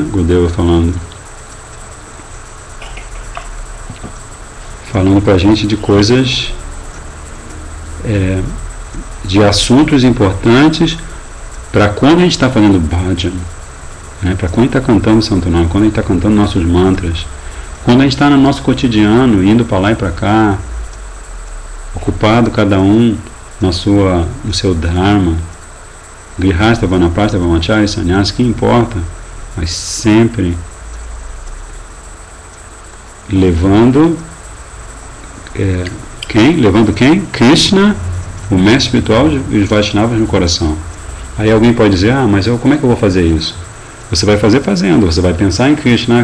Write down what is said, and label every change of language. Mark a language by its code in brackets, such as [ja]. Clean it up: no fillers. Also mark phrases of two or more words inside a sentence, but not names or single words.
[pt] Gurudeva falando para a gente de coisas, de assuntos importantes para quando a gente está fazendo bhajan, né? Para quando a gente está cantando o Santo Nome, quando a gente está cantando nossos mantras, quando a gente está no nosso cotidiano, indo para lá e para cá, ocupado cada um no seu dharma, grihastha, vanaprastha, brahmacharya, sannyasa, que importa, mas sempre levando quem? Krishna, o mestre espiritual e os Vaishnavas no coração. Aí alguém pode dizer, mas como é que eu vou fazer isso? Você vai fazer fazendo, você vai pensar em Krishna.